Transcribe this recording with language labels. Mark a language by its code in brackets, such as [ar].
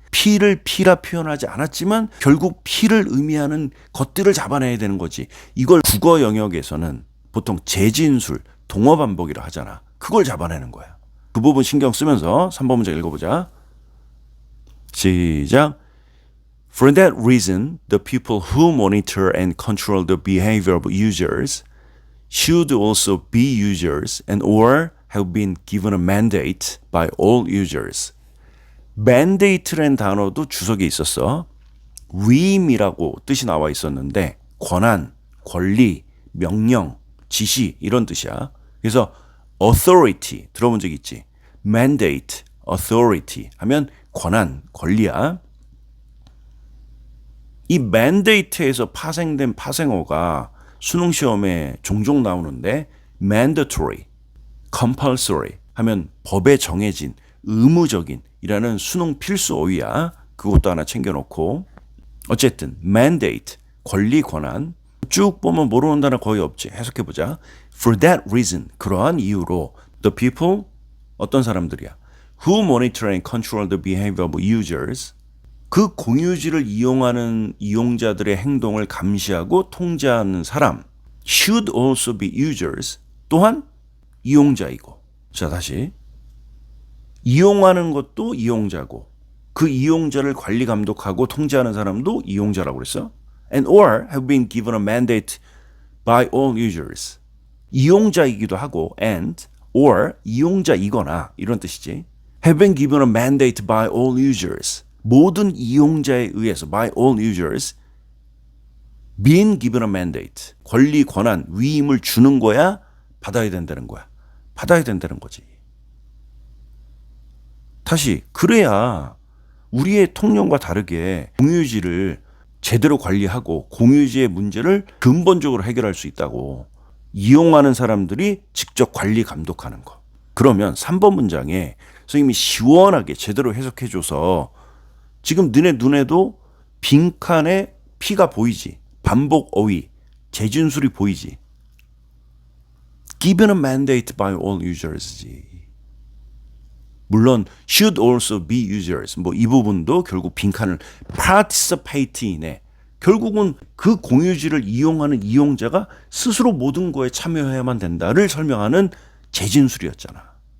[ko] P를 P라 표현하지 않았지만 결국 P를 의미하는 것들을 잡아내야 되는 거지. 이걸 국어 영역에서는 보통 재진술, 동어 반복이라 하잖아. 그걸 잡아내는 거야. 그 부분 신경 쓰면서 3번 문제 읽어보자. 시작. [en] For that reason, the people who monitor and control the behavior of users should also be users and or have been given a mandate by all users. [ko] mandate라는 단어도 주석에 있었어. 위임이라고 뜻이 나와 있었는데 권한, 권리, 명령, 지시 이런 뜻이야. 그래서 authority 들어본 적 있지? mandate, authority 하면 권한, 권리야. 이 mandate에서 파생된 파생어가 수능 시험에 종종 나오는데 mandatory, compulsory 하면 법에 정해진, 의무적인 이라는 수능 필수 어휘야. 그것도 하나 챙겨놓고. 어쨌든 mandate, 권리, 권한 쭉 보면 모르는 단어 거의 없지. 해석해보자. [en] For that reason, [ko] 그러한 이유로 [en] the people, [ko] 어떤 사람들이야? [en] Who monitor and control the behavior of users, [ko] 그 공유지를 이용하는 이용자들의 행동을 감시하고 통제하는 사람. [en] Should also be users, [ko] 또한 이용자이고. 자, 다시. 이용하는 것도 이용자고 그 이용자를 관리 감독하고 통제하는 사람도 이용자라고 그랬어. [en] And or have been given a mandate by all users. [ko] 이용자이기도 하고 and or 이용자이거나 이런 뜻이지. [en] Have been given a mandate by all users. [ko] 모든 이용자에 의해서 [en] by all users been given a mandate. [ko] 권리, 권한, 위임을 주는 거야? 받아야 된다는 거야. 받아야 된다는 거지. 다시 그래야 우리의 통념과 다르게 공유지를 제대로 관리하고 공유지의 문제를 근본적으로 해결할 수 있다고. 이용하는 사람들이 직접 관리 감독하는 거. 그러면 3번 문장에 선생님이 시원하게 제대로 해석해줘서 지금 너네 눈에도 빈칸에 P가 보이지. 반복 어휘, 재진술이 보이지. [en] Given a mandate by all users지. [ko] 물론 [en] should also be users. [ko] 뭐 이 부분도 결국 빈칸을 [en] participate in [ko] 에 결국은 그 공유지를 이용하는 이용자가 스스로 모든 거에 참여해야만 된다를 설명하는 재진술이었잖아.